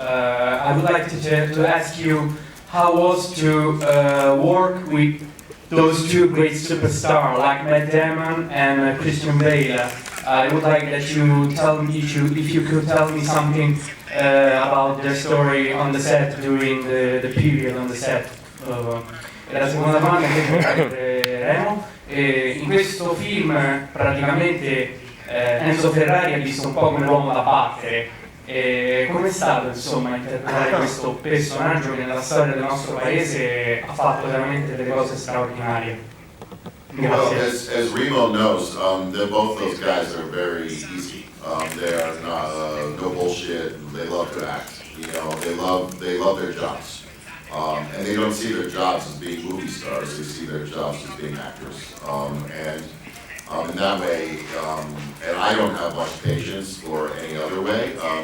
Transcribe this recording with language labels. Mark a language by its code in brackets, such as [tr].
[en] I would like to ask you how was to work with those two great superstars like Damon and Christian Bale. I would like that you tell me if you could tell me something about their story on the set during the period on the set. [it] E la seconda domanda è per Remo. In questo film praticamente Enzo Ferrari ha visto un po' come l'uomo da battere. Com'è stato insomma interpretare questo personaggio che nella storia del nostro paese ha fatto veramente delle cose straordinarie? [en] Well, as Remo knows, both those guys are very easy. They are not no bullshit. They love to act. You know, they love their jobs, and they don't see their jobs as being movie stars. They see their jobs as being actors, and in that way, and I don't have much patience for any other way.